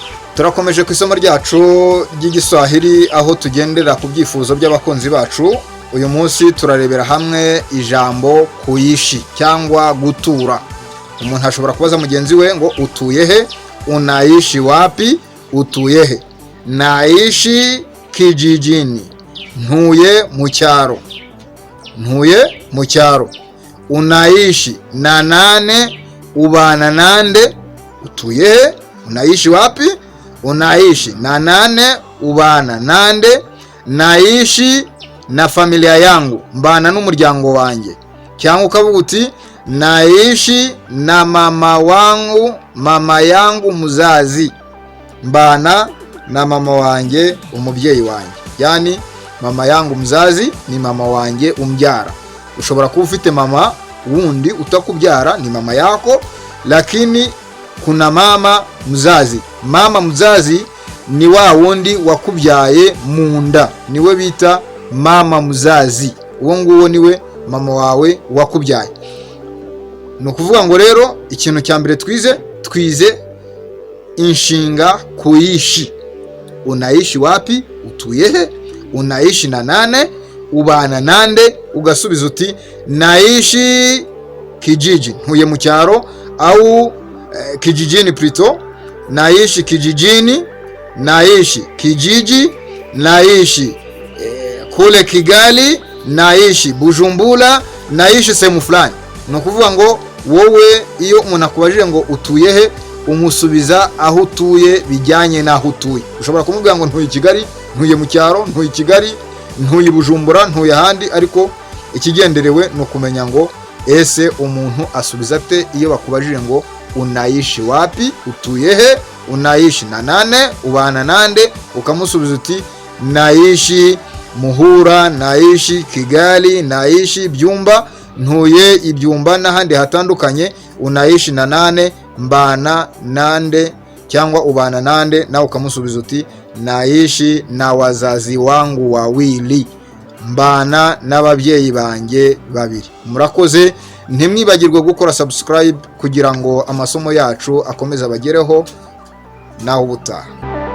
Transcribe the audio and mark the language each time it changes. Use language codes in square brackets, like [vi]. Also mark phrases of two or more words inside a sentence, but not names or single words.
[rw] Turakomeje ku isomo ryacu ry'igiswahili aho tugendera ku byifuzo by'abakunzi bacu. Uyu munsi turarebera hamwe ijambo kuishi cyangwa gutura. Umuntu ashobora kubaza mugenzi we ngo utuye he? [sw] Unaishi wapi? [rw] Utuye he? [sw] Naishi kijijini. [rw] Ntuye mu cyaro. Ntuye mu cyaro. [sw] Unaishi na nane? [rw] Ubana nande? Utuye he? [sw] Unaishi wapi? Unaishi na nane? [rw] Ubana nande? [sw] Naishi na familia yangu, [rw] mbana n'umuryango wanjye. Cyangwa ukavuga uti [sw] naishi na mama wangu, mama yangu muzazi, [rw] mbana na mama wanjye, umubyeyi wanjye. [sw] Yani mama yangu mzazi ni mama [rw] wanjye umbyara. Ushobora kuba ufite mama wundi utakubyara, [sw] ni mama yako, lakini kuna mama mzazi. Mama mzazi [rw] ni wa wundi wakubyaye mu nda, niwe bita mama mzazi. Uwo nguwo niwe mama wawe wakubyaye. No kuvuga ngo rero ikintu cya mbere twize inshinga kuishi. [sw] Unaishi wapi? [rw] Utuye he? [sw] Unaishi na nane? [rw] Ubana nande? Ugasubiza uti [sw] naishi kijiji, [rw] ntuye mu cyaro, [sw] au kijijini plito. Naishi kijijini, naishi kijiji, naishi kule Kigali, naishi Bujumbura, naishi sehemu fulani. [rw] No kuvuga ngo wowe iyo umuntu akubajije ngo utuye he, umusubiza aho utuye bijyanye naho utuye. Ushobora kumubwira ngo ntuye Kigali, ntuye mu cyaro, ntuye Kigali, ntuye Bujumbura, ntuye ahandi, ariko ikigenderewe no kumenya ngo ese umuntu asubiza ate iyo bakubajije ngo [sw] unaishi wapi? [rw] Utuye he? [sw] Unaishi na nane? [rw] Ubana nande? Ukamusubiza uti [sw] naishi Muhura, naishi Kigali, naishi Byumba, [rw] ntuye Ibyumba n'ahandi hatandukanye. [sw] Unaishi na nane? [rw] Mbana nande cyangwa ubana nande? Na ukamusubiza uti [sw] naishi na wazazi wangu wawili, [rw] mbana n'ababyeyi banjye babiri. Murakoze, ntimwibagirwe gukora subscribe kugira ngo amasomo yacu akomeze abagereho naho ubutaha.